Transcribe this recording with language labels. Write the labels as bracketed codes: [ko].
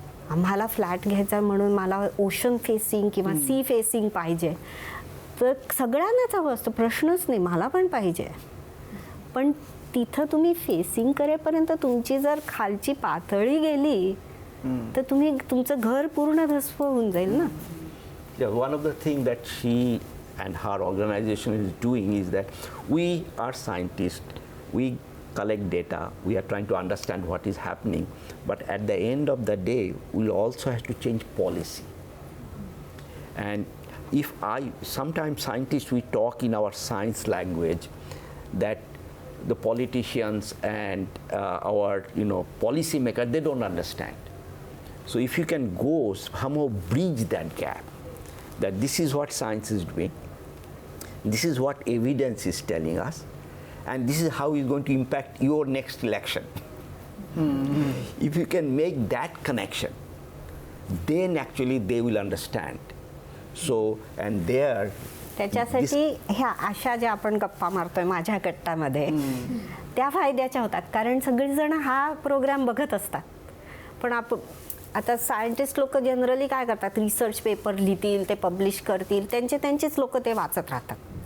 [mr] आम्हाला फ्लॅट घ्यायचा म्हणून मला ओशन फेसिंग किंवा सी फेसिंग पाहिजे, तर सगळ्यांनाच हवं असतं, प्रश्नच नाही, मला पण पाहिजे. पण तिथं तुम्ही फेसिंग करेपर्यंत तुमची जर खालची पातळी गेली तर तुमचं घर पूर्ण धस्व होऊन जाईल ना. [en] One of the things that she and her organization is doing is that we are scientists, we collect data, we are trying to understand what is happening, but at the end of the day, we also have to change policy. And sometimes scientists, we talk in our science language that the politicians and our policy makers, they don't understand. So if you can go somehow bridge that gap, that this is what science is doing, this is what evidence is telling us, and this is how it's going to impact your next election. If you can make that connection, then actually they will understand. So, and there [mr] त्याच्यासाठी ह्या अशा ज्या आपण गप्पा मारतोय माझ्या कट्टामध्ये, त्या फायद्याच्या होतात. कारण सगळीजण हा प्रोग्राम बघत असतात. पण आता सायंटिस्ट लोक जनरली काय करतात, रिसर्च पेपर लिहितील, ते पब्लिश करतील, त्यांचेच लोक ते वाचत राहतात.